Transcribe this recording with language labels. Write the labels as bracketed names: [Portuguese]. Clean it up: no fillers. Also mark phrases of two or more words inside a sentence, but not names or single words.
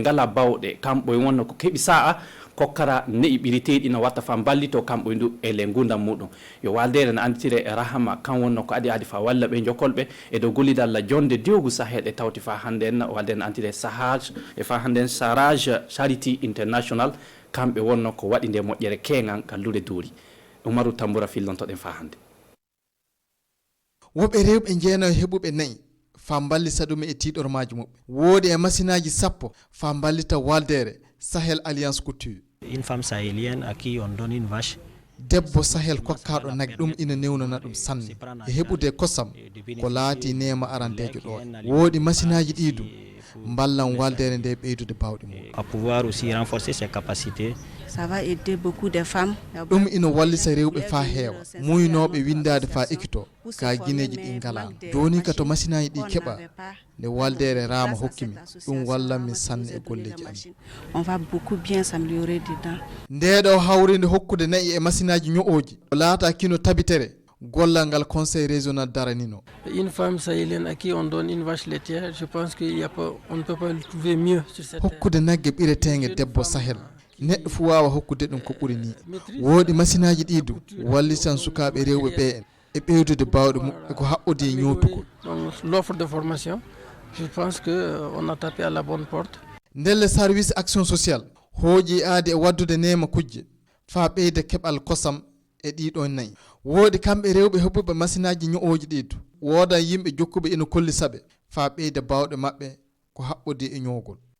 [Fula] ngala bawɗe kamɓo e wonno ko keɓi sa'a kokkara ne'i ɓiriteɗi no watta fa ballito kamɓo ndu e le gundam muɗum yo waldere no anditire e rahama kan wonno ko adi fa walla ɓe jokolɓe e dow gollidalla jonde dewgu sahel e tawti fa handen walde no anditire sahage e fa handen sarage charity international kamɓe wonno ko waɗi nde moƴƴere kengan gallure doori Umaru Tambura fillontoɗen fa hande woɓɓe rewɓe jeenayo heɓuɓe nayyi fa ballita ɗum e tiɗormaji muɓɓe woodi e machine aji sappo fa ballita waldere Sahel Alliance Couture [French] une femme sahélienne à qui on donne une vache [Fula] debbo Sahel kokkaɗo nagge ɗum ina newnana ɗum sanne e heɓude kosam ko laati nema arandejo ɗo woodi machine aji ɗiɗum ballan waldere nde ɓeydude bawɗe mum [French] à pouvoir aussi renforcer ses capacités. Ça va aider beaucoup de femmes. [Fula] ɗum ina wallita rewɓe fa heewa muynoɓe windade fa ekkito ka guineji ɗi ngala joni ka to machine aji ɗi keɓa nde waldere rama hokkimi ɗum wallanmi sanne e golleji amin [French] on va beaucoup bien s'améliorer dedans [Fula] ndeɗo hawrinde hokkude nayi e machine aji ño'oji laata kino tabitere gollal ngal [French] conseil régional [Fula] daranino [French] une femme sahélienne à qui on donne une vache laitière je pense qu'il y a pas on ne peut pas le trouver mieux sur cette [Fula] hokkude nagge ɓiretege debbo Sahel neɗɗo fu wawa hokkude ɗum ko ɓuri ni woodi machine aji ɗiɗum wallitan sukaɓe rewɓe ɓe en e ɓeydude bawɗe mum e ko haɓɓode e ñowtugol [French] donc l'offre de formation je pense que on a tapé à la bonne porte [Fula] ndelle [French] service action sociale [Fula] hooƴi aade e waddude nema kujje fa ɓeyda keɓal kosam e ɗiɗo nayyi woodi kamɓe rewɓe heɓuɓe machine aji ño'oji ɗiɗo wooda yimɓe jokkuɓe ina kolli saɓe fa ɓeyda bawɗe mabɓe ko haɓɓode e ñowgol